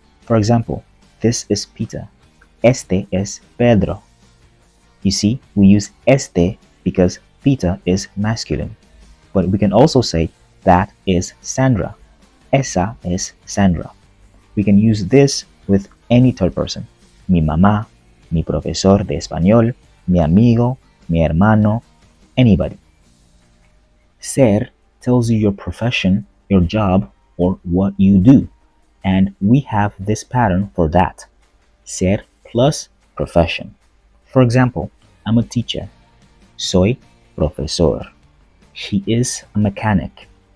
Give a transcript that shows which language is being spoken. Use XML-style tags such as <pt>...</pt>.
<en>For example, this is Peter.</en> <es>Este es Pedro.</es> <en>You see, we use este because Peter is masculine. But we can also say that is Sandra.</en> <es>Esa es Sandra.</es> <en>We can use this with any third person.</en> <es>Mi mamá, mi profesor de español, mi amigo, mi hermano, anybody.</es> <en>Ser tells you your profession, your job, or what you do. And we have this pattern for that. Ser plus profession. For example, I'm a teacher.</en> <es>Soy profesor.</es> <en>She is a mechanic.</en>